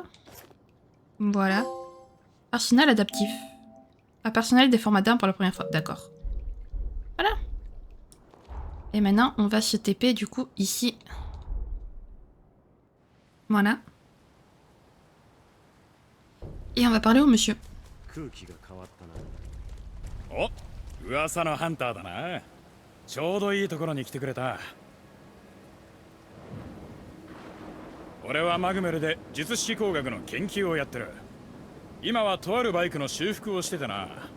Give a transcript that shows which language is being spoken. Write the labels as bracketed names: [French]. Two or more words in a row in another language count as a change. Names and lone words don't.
[French] Voilà. Arsenal adaptif. Ah, personnel des formats d'armes pour la première fois. D'accord. Voilà. Et maintenant, on va se TP du coup ici. Voilà. Et on va parler au monsieur. [Japanese] 空気が変わったな。お、噂のハンターだな。ちょうどいいところに来てくれた。俺はマグメルで術式工学の研究をやってる。今はとあるバイクの修復をしてたな。